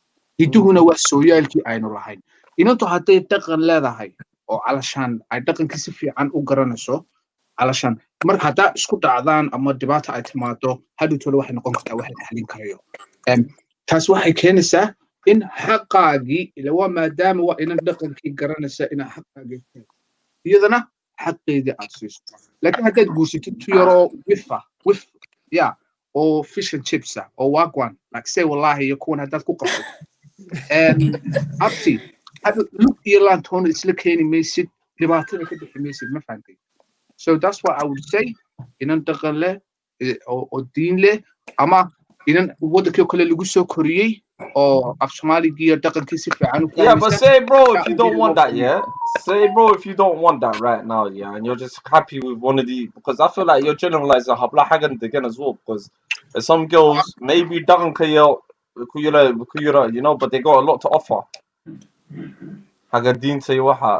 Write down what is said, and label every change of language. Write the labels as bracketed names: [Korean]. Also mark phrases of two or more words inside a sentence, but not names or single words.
[Somali] Hiduhuna waa sooyaalkii aynu lahayn. Inantu hadday dhaqan leedahay oo alashaan ay dhaqankii si fiican u garanayso, alashaan marka haddaa isku dhacdaan ama dhibaata ay timaado, hadhowtooda waxay noqon kartaa wax la xalin karayo. Taas waxay keenaysaa in xaqaagii ila waa maadaama waa inan dhaqankii garanaysa inaa xaqaagii iyadana xaqeedii aad siiso. Laakiin haddaad guursatid tu yaroo [English] wif yeah, [Somali] oo [English] fish and chips [Somali] oo wagwan, [English] like say [Somali] wallahi iyo kuwan haddaad ku qabto abti lug iyo laantoona isla keeni maysid, dhibaatada ka bixi maysid, ma fahantay? [English] So that's what I would say. [Somali] Inan dhaqan leh oo diin leh, ama inan waddankii kale lagu soo koriyey oo af Soomaaligiiyo dhaqankiisa fiican u [English] Yeah, but [Somali] fahmaysa [English] say, bro, if [Somali] kaa [English] you [Somali] u [English] don't [Somali] yiri [English] want [Somali] waa [English] that, yeah. Say, bro, if you don't want that right now, yeah, and you're just happy with one of the, because I feel like you're generalizing [Somali] habla hagan [English] again as well, because there's some girls maybe doesn't you know, but they got a lot to offer. [Somali] Hagadin say waha.